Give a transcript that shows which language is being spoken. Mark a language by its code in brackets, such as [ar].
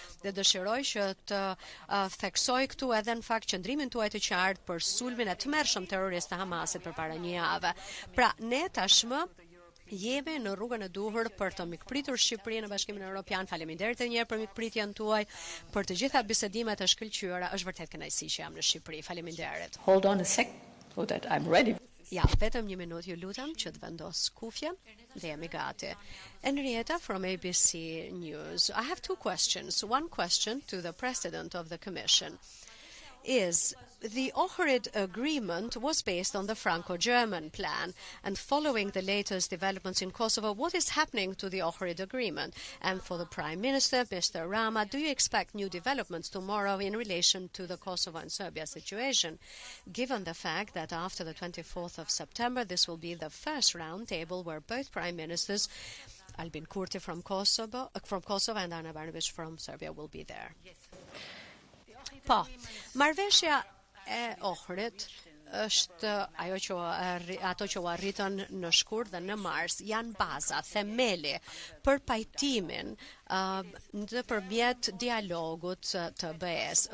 [sq] Dhe dëshiroj që të theksoj këtu edhe në fakt qëndrimin tuaj të qartë për sulmin e tmerrshëm terrorist të Hamasit përpara një jave. Pra, ne tashmë jemi në rrugën e duhur për të mikpritur Shqipërinë në Bashkimin Evropian. Faleminderit edhe një herë për mikpritjen tuaj, për të gjitha bisedimet e shkëlqyera. Është vërtet kënaqësi që jam në Shqipëri. Faleminderit. [en] Hold on a sec so that I'm ready. [sq] Ja, vetëm një minutë ju lutem që të vendos kufjen dhe jemi gati. [en] Henrietta from ABC News. I have two questions. One question to the President of the Commission is the Ohrid agreement was based on the Franco-German plan, and following the latest developments in Kosovo, what is happening to the Ohrid agreement? And for the Prime Minister, Mr. Rama, do you expect new developments tomorrow in relation to the Kosovo and Serbia situation, given the fact that after the 24th of September, this will be the first round table where both Prime Ministers, Albin Kurti from Kosovo and Ana Brnabić from Serbia, will be there? [sq] Po, marrëveshja e Ohrit është ato që u arritën në shkurt dhe në mars janë baza, themeli për pajtimin nëpërmjet dialogut të BE-s.